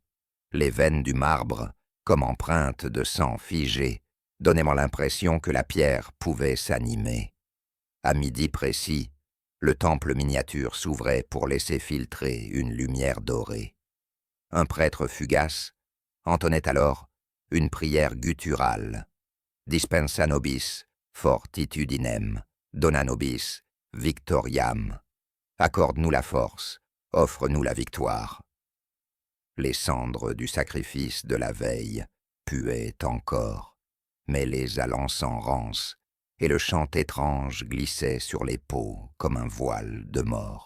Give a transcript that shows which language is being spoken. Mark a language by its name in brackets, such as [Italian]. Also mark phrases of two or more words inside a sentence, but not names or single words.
[French] Les veines du marbre, comme empreintes de sang figé, donnaient l'impression que la pierre pouvait s'animer. À midi précis, le temple miniature s'ouvrait pour laisser filtrer une lumière dorée. Un prêtre fugace entonnait alors une prière gutturale. [Latin] Dispensa nobis fortitudinem, dona nobis victoriam. [French] Accorde-nous la force, offre-nous la victoire. Les cendres du sacrifice de la veille puaient encore, mêlées à l'encens rance, et le chant étrange glissait sur les peaux comme un voile de mort.